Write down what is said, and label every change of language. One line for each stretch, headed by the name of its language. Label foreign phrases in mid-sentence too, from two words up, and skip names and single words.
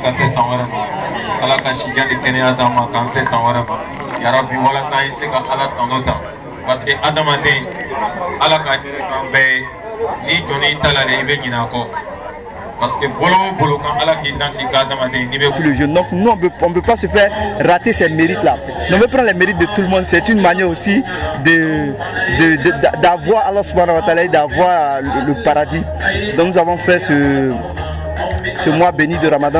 Bambara: ka se san wɛrɛ ma Allah ka sijan ni kɛnɛya d'an ma k'an se san wɛrɛ ma yarabi walasa an ye se ka Allah tɔnɔ ta
French: parce que
Bambara: adamaden Allah ka ɲini kan bɛɛ n'i jɔ n'i ta la de i bɛ ɲinɛ a kɔ.
French: Donc nous on peut pas se faire rater ces mérites là. On veut prendre les mérites de tout le monde. C'est une manière aussi d'avoir Allah
Arabic: subhanahu wa ta'ala,
French: d'avoir le paradis. Donc nous avons fait ce mois béni de Ramadan.